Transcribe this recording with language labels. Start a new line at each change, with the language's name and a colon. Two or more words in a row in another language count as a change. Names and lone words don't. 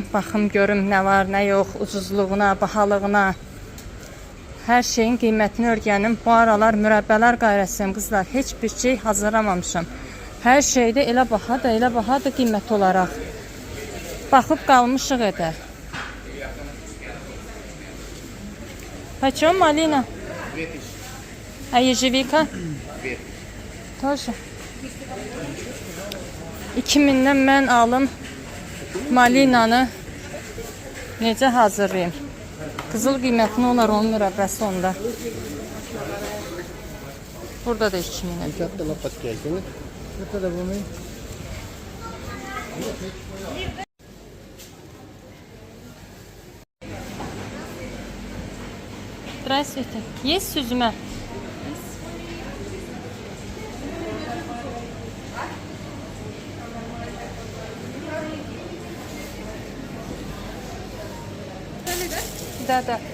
Azerbaijani: Baxım görüm nə var, nə yox, ucuzluğuna, bahalığına. Hər şeyin qiymətini öyrənim. Bu aralar mürəbbələr qayrəsiyəm qızlar. Heç bir şey hazırlamamışam. Hər şeydə elə bahadır qiymət olaraq. Baxıb qalmışıq edə.
Russian: Почем малина? 2000. А ежевика? 2000. Тоже.
Azerbaijani: 2000-dən mən alım malinanı necə hazırlayayım? Qızıl qiymətini olar onun mürəbbəsi onda. Burada da 2000-ə.
Russian: Это лопатки. Это да bunu. Здравствуйте. Есть süzme? Да.